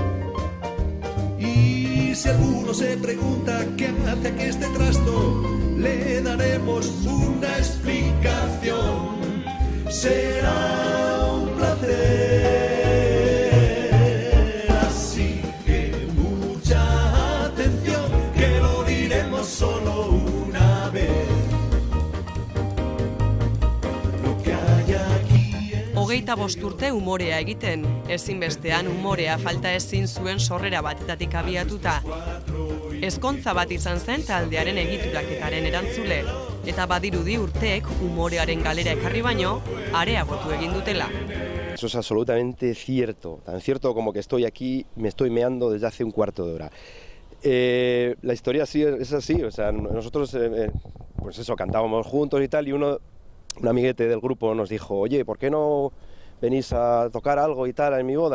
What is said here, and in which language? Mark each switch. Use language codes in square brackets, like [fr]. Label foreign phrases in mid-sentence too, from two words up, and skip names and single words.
[es] Y si alguno se pregunta qué hace aquí este trasto, le daremos una explicación. Será un placer. Así que mucha atención, que lo diremos solo una vez. [eu] Hogeita 5 urte umorea egiten, ezinbestean umorea falta ezin zuen sorrera batetatik abiatuta. Ezkontza bat izan zen taldearen egituraketaren erantzule, eta badirudi urteek umorearen galera ekarri baino, areagotu egin dutela. [es] Eso es absolutamente cierto, tan cierto como que estoy aquí, me estoy meando desde hace un cuarto de hora. La historia sí es así, o sea, nosotros pues eso, cantábamos juntos y tal, y un amiguete del grupo nos dijo, oye, ¿por qué no venís a tocar algo y tal en mi boda?